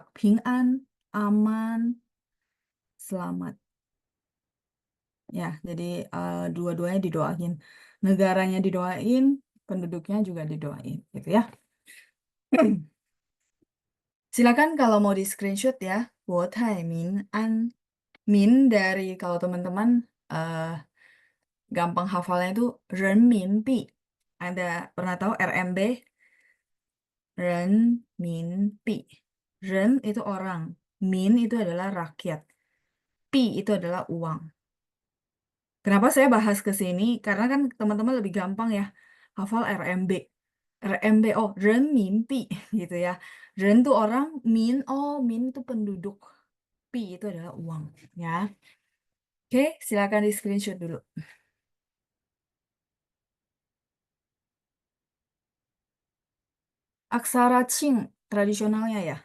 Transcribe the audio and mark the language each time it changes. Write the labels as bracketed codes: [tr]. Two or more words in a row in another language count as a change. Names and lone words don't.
[id] Ping An, aman, selamat. Ya, jadi dua-duanya didoain. Negaranya didoain, penduduknya juga didoain, gitu ya. Silakan kalau mau di screenshot ya. [zh] 国泰民安. [id] Min dari kalau teman-teman eh, gampang hafalnya itu 人民币. Ada pernah tahu RMB? 人民币. Ren itu orang. Min itu adalah rakyat. Pi itu adalah uang. Kenapa saya bahas ke sini? Karena kan teman-teman lebih gampang ya hafal RMB. RMB, oh, 人民币 gitu ya. Ren itu orang, min, oh, min itu penduduk. Pi itu adalah uang ya. Oke, silakan di screenshot dulu. Aksara Qing tradisionalnya ya.